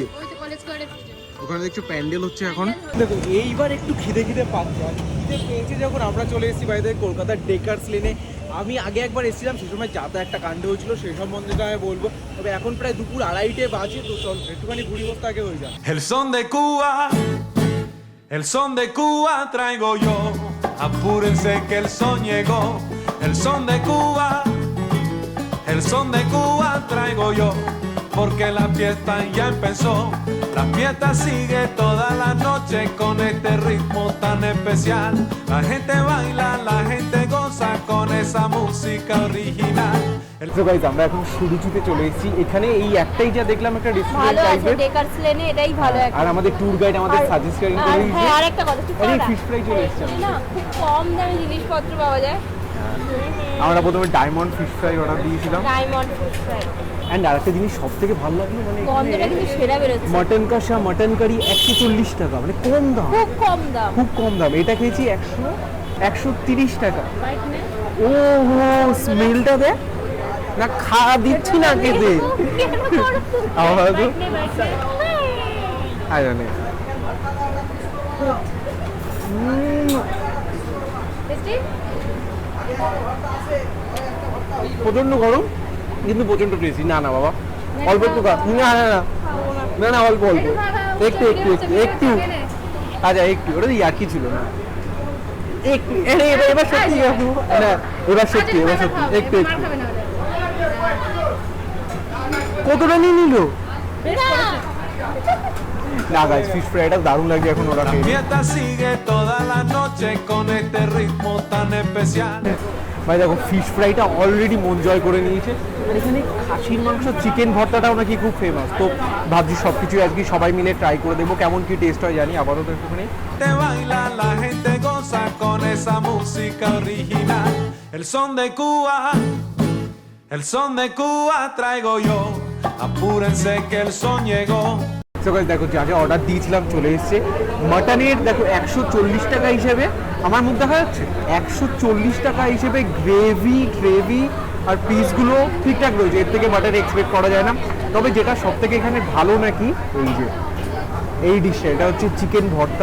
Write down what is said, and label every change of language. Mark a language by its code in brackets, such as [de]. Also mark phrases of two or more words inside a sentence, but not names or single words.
[bn] ওই তো কলেজ স্কয়ারে পুজো, ওখানে দেখছো প্যান্ডেল হচ্ছে এখন। দেখো এইবার একটু খিদে পাচ্ছে, আর খিদে পেয়েছে যখন আমরা চলে এসেছি বাইরে কলকাতার ডেকার্স লেনে। আমি আগে একবার এসেছিলাম, সেই সময় যাতা একটা কাণ্ড হয়েছিল, সেই সম্বন্ধে আমি বলবো। তবে এখন প্রায় দুপুর 2:30 বাজে, তো চল একটুখানি ঘুরি বসতে আগে হয়ে যায়। [es] El son de Cuba, el son de Cuba traigo yo. Apúrense que el son llegó. El son de Cuba, el son de Cuba traigo yo. Porque la fiesta ya empezó. La fiesta sigue toda la noche con este ritmo tan especial. La gente baila, la gente goza con esa música original. [bn] তো গাইস আমরা এখন সুরুচিতে চলে এসেছি। এখানে এই একটাই যা দেখলাম একটা রেস্টুরেন্ট ভালো আছে টাইপের, ডেকার্স লেনে, এটাই ভালো একটা। আর আমাদের [en] tour guide [bn] আমাদের সাজেস্ট করে দিয়েছে। হ্যাঁ, আরেকটা কথা, ঠিক আরে আছে, [en] fish fry [bn] চলে এসেছে। না খুব কম দামে জিনিসপত্র পাওয়া যায়। আমরা প্রথমে [en] Diamond fish fry [bn] অর্ডার দিয়েছিলাম। [en] Diamond fish fry, [bn] এন্ড আরেকটা জিনিস সব থেকে ভালো লাগলো, মানে গন্ধটা কিন্তু সেরা বেরোচ্ছে। মটন কষা [en] mutton curry [bn] 140 টাকা, মানে কম দাম, খুব কম দাম। খুব কম দাম। এটা খেয়েছি 130 টাকা। ও স্মেলটা দে না, খাওয়া দিচ্ছি না খেতে আমার তো [en] I don't know. [bn] প্রচন্ড গরম কিন্তু প্রচন্ড টেস্টি। না না বাবা অল্প একটু খা। না না না না না অল্প অল্প একটু একটু একটু একটু আচ্ছা একটু, ওটা ইয়ার্কি ছিল না একটু। এবার সত্যি না এবার সত্যি এবার সত্যি একটু একটু। কতটা নিয়ে নিল না গাইস, [en] fish fryটা [bn] দারুণ লাগছে এখন ওরা খেয়ে। [es] Fiesta sigue toda la noche con este ritmo tan especial. [bn] ভাই দেখো [en] fish fryটা [bn] অলরেডি মন জয় করে নিয়েছে। আর এখানে খাসির মাংস চিকেন ভর্তাটাও নাকি খুব ফেমাস। তো ভাবছি সব কিছু আজকে সবাই মিলে ট্রাই করে দেবো, কেমন কি টেস্ট হয় জানি। আপাতত একটুখানি [es] Te baila, la gente goza con esa música original. El son de Cuba, el son de Cuba traigo yo. Apúrense que el son llegó. [bn] দেখো যা যা অর্ডার দিয়েছিলাম চলে এসছে। মাটনের দেখো 140 টাকা হিসেবে, আমার মুখ দেখা যাচ্ছে 140 টাকা হিসেবে গ্রেভি আর পিসগুলো ঠিকঠাক রয়েছে। এর থেকে মাটন এক্সপেক্ট করা যায় না। তবে যেটা সব থেকে এখানে ভালো নাকি এই যে এই ডিশটা, এটা হচ্ছে চিকেন ভর্তা।